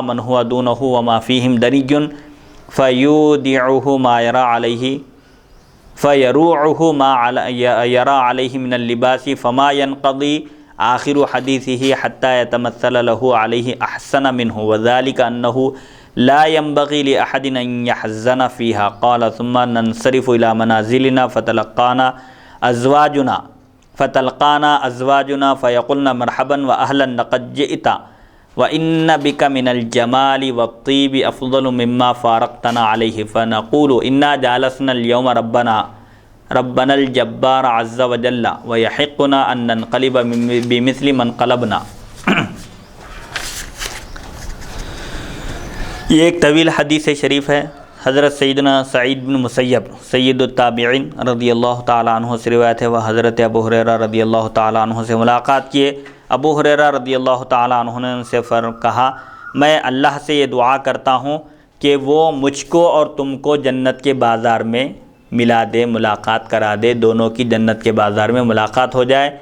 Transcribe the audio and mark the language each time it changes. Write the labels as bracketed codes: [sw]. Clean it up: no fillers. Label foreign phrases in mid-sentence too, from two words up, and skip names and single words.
[ar] من هو دونه وما فيهم درج فيودعه ما يرى عليه فيروعه ما يرى عليه من اللباس فما ينقضي آخر حدیثه حتى يتمثل له عليه أحسن منه وذلك أنه لا ينبغي لأحد أن يحزن فيها قال ثم ننصرف إلى منازلنا فتلقانا أزواجنا فتلقانا أزواجنا فيقلن مرحبا وأهلا لقد جئت وإن بك من الجمال والطيب أفضل مما فارقتنا عليه فنقول إنا جالسنا اليوم ربنا الجبار عز وجل ويحقنا أن ننقلب بمثل من قلبنا. [hi] ये एक तवील हदीस शरीफ है। हज़रत सैयदना सईद बिन मुसय्यब [ar] سيد التابعين رضي الله تعالى عنه [hi] से रिवायत है। वह हज़रत अबू हुरैरा [ar] رضي الله تعالى عنه [hi] से मुलाकात किए। अबू हुरैरा [ar] رضي الله تعالى عنه [hi] ने उनसे कहा, मैं अल्लाह से ये दुआ करता हूँ कि वो मुझको और तुमको जन्नत के बाज़ार में मिला दे, मुलाकात करा दे, दोनों की जन्नत के बाज़ार में मुलाकात हो जाए।